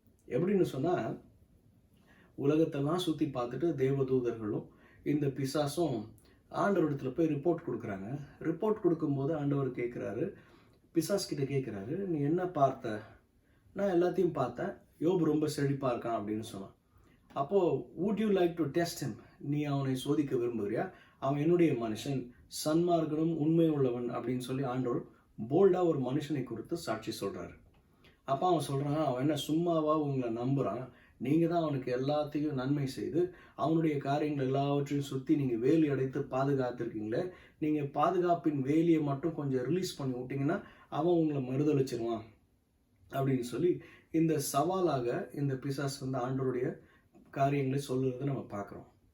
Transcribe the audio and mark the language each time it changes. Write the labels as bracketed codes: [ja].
[ta] எப்படின்னு சொன்னால், உலகத்தெல்லாம் சுற்றி பார்த்துட்டு தேவதூதர்களும் இந்த பிசாசும் ஆண்டவரிடத்துல போய் ரிப்போர்ட் கொடுக்குறாங்க. ரிப்போர்ட் கொடுக்கும்போது ஆண்டவர் கேட்குறாரு, பிசாஸ் கிட்ட கேட்குறாரு, நீ என்ன பார்த்த? நான் எல்லாத்தையும் பார்த்தேன், யோபு ரொம்ப செழிப்பாக இருக்கான் அப்படின்னு சொன்னான். அப்போது [en] would you like to test him? [ta] நீ அவனை சோதிக்க விரும்புகிறியா? அவன் என்னுடைய மனுஷன், சன்மார்க்கனும் உண்மை உள்ளவன் அப்படின்னு சொல்லி ஆண்டவர் போல்டாக ஒரு மனுஷனை குறித்து சாட்சி சொல்கிறாரு. அப்போ அவன் சொல்கிறான், அவன் என்ன சும்மாவா உங்களை நம்புகிறான்? நீங்கள் தான் அவனுக்கு எல்லாத்தையும் நன்மை செய்து அவனுடைய காரியங்கள் எல்லாவற்றையும் சுற்றி நீங்கள் வேலி அடைத்து பாதுகாத்துருக்கீங்களே, நீங்கள் பாதுகாப்பின் வேலியை மட்டும் கொஞ்சம் ரிலீஸ் பண்ணி விட்டிங்கன்னா அவன் உங்களை மறுதளிச்சிருவான் அப்படின்னு சொல்லி இந்த சவாலாக இந்த பிசாஸ் வந்து ஆண்டவருடைய காரியங்களை சொல்லுறதை நம்ம பார்க்குறோம்.